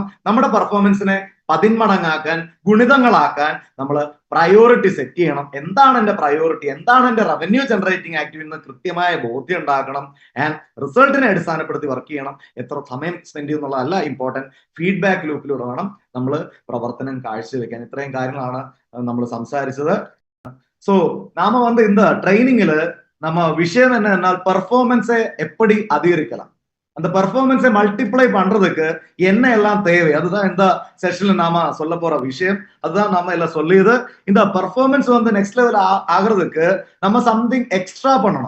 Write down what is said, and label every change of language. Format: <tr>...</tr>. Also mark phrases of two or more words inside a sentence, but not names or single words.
<ml>നമ്മുടെ പെർഫോമൻസിനെ 10 മടങ്ങാക്കാൻ, ഗുണിതങ്ങളാക്കാൻ നമ്മൾ പ്രയോറിറ്റി സെറ്റ് ചെയ്യണം. എന്താണ് എന്റെ പ്രയോറിറ്റി, എന്താണ് എന്റെ</ml> <en>revenue generating activity</en> <ml>എന്ന് കൃത്യമായ ബോധ്യം ഉണ്ടാക്കണം. ആൻഡ് റിസൾട്ടിനെ അടിസ്ഥാനപ്പെടുത്തി വർക്ക് ചെയ്യണം. എത്ര സമയം സ്പെൻഡ് ചെയ്യുന്നുള്ളതല്ല ഇമ്പോർട്ടൻറ്റ്, ഫീഡ്ബാക്ക് ലൂപ്പിലൂടെ വേണം നമ്മൾ പ്രവർത്തനം കാഴ്ചവെക്കാൻ. ഇത്രയും കാര്യങ്ങളാണ് നമ്മൾ സംസാരിച്ചത്.</ml> <ta>ஸோ நாம இந்த ட்ரைனிங்ல நம்ம விஷயம் என்ன பெர்ஃபார்மன்ஸை எப்படி அதிகரிக்கலாம், அந்த பெர்ஃபார்மன்ஸை மல்டிப்ளை பண்றதுக்கு என்ன எல்லாம் தேவை, அதுதான் இந்த செஷன்ல நாம சொல்ல போற விஷயம். அதுதான் நாம எல்லாம் சொல்லியது. இந்த பெர்ஃபார்மன்ஸ்</ta> <en>next level</en> <ta>ஆகிறதுக்கு நம்ம</ta> <en>something extra</en> <ta>பண்ணணும்.</ta>